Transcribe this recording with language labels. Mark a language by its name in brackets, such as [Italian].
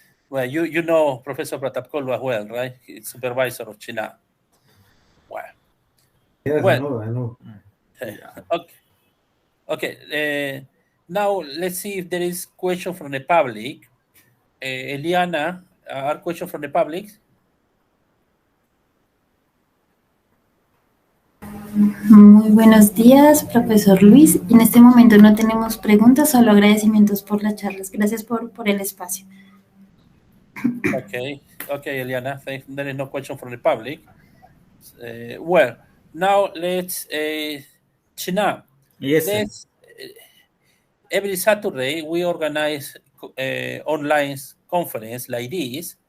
[English] Well, you know Professor Pratapkolu as well, right? He's supervisor of Chinna. Wow. Yes, well, I know. Okay. Now let's see if there is question from the public. Eliana, are questions from the public? [Spanish] Muy buenos días, profesor Luis. En este momento no tenemos preguntas, solo agradecimientos por las charlas. Gracias por el espacio. [English] Okay, Eliana. There is no question from the public. Well, now let's, Chinna. Yes, every Saturday we organize online conference like this,